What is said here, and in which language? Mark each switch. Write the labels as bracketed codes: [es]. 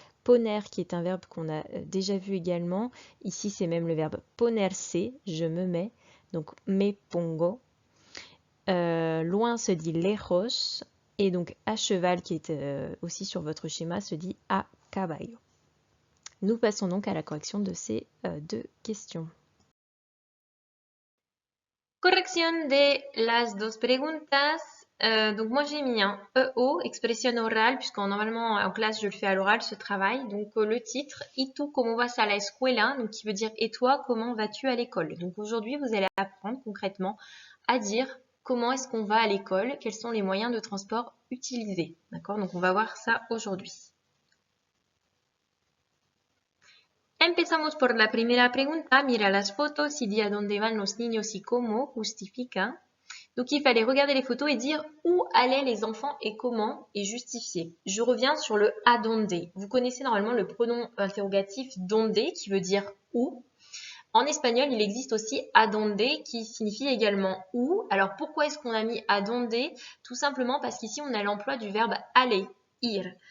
[fr] Poner, qui est un verbe qu'on a déjà vu également. Ici, c'est même le verbe ponerse, je me mets, donc me pongo. Loin se dit lejos, et donc à cheval, qui est aussi sur votre schéma, se dit a caballo. Nous passons donc à la correction de ces deux questions. [es] Corrección de las dos preguntas. [fr] Donc moi j'ai mis un EO, expression orale, puisque normalement en classe je le fais à l'oral ce travail. Donc le titre, [es] ¿Y tú cómo vas a la escuela? [fr] Donc qui veut dire et toi comment vas-tu à l'école? Donc aujourd'hui vous allez apprendre concrètement à dire comment est-ce qu'on va à l'école, quels sont les moyens de transport utilisés. D'accord? Donc on va voir ça aujourd'hui. [es] Empezamos por la primera pregunta. Mira las fotos y di a dónde van los niños y cómo, justifica. [fr] Donc il fallait regarder les photos et dire où allaient les enfants et comment et justifier. Je reviens sur le a donde. Vous connaissez normalement le pronom interrogatif donde qui veut dire où. En espagnol, il existe aussi a donde qui signifie également où. Alors pourquoi est-ce qu'on a mis a donde? Tout simplement parce qu'ici on a l'emploi du verbe aller, ir.